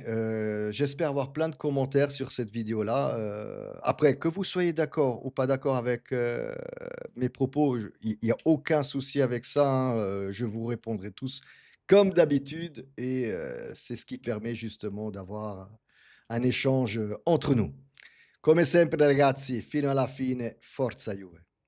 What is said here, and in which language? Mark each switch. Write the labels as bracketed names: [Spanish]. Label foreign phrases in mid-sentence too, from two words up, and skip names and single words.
[French] J'espère avoir plein de commentaires sur cette vidéo-là. Après, que vous soyez d'accord ou pas d'accord avec, mes propos, il y a aucun souci avec ça, hein, je vous répondrai tous comme d'habitude et c'est ce qui permet justement d'avoir un échange, entre nous. [Italian] Come sempre ragazzi, fino alla fine, forza Juve.